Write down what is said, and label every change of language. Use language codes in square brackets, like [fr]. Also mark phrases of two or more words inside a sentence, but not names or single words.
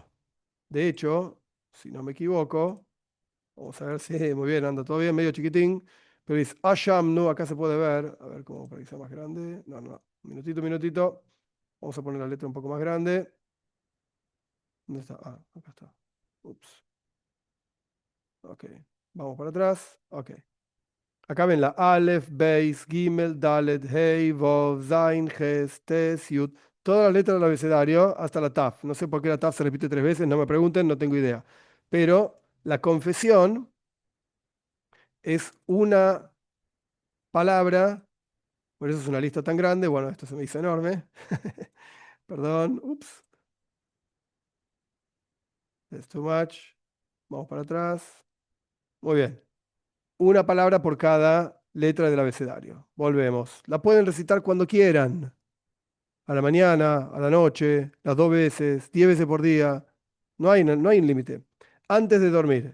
[es] De hecho, si no me equivoco, vamos a ver si muy bien, anda todo bien, medio chiquitín, pero es Ashamnu, acá se puede ver, a ver cómo para que sea más grande. No, no, minutito, minutito. Vamos a poner la letra un poco más grande. ¿Dónde está? Ah, acá está. Ups. Ok. Vamos para atrás. Ok. Acá ven la Aleph, Beis, Gimel, Dalet, Hei, Vov, Zain, Ges, Tes, Yud. Todas las letras del abecedario hasta la Taf. No sé por qué la Taf se repite tres veces, no me pregunten, no tengo idea. Pero la confesión es una palabra, por eso es una lista tan grande. Bueno, esto se me hizo enorme. Perdón, [en] ups, it's too much. [es] Vamos para atrás. Muy bien. Una palabra por cada letra del abecedario. Volvemos. La pueden recitar cuando quieran. A la mañana, a la noche, las dos veces, 10 veces por día. No hay un límite. Antes de dormir.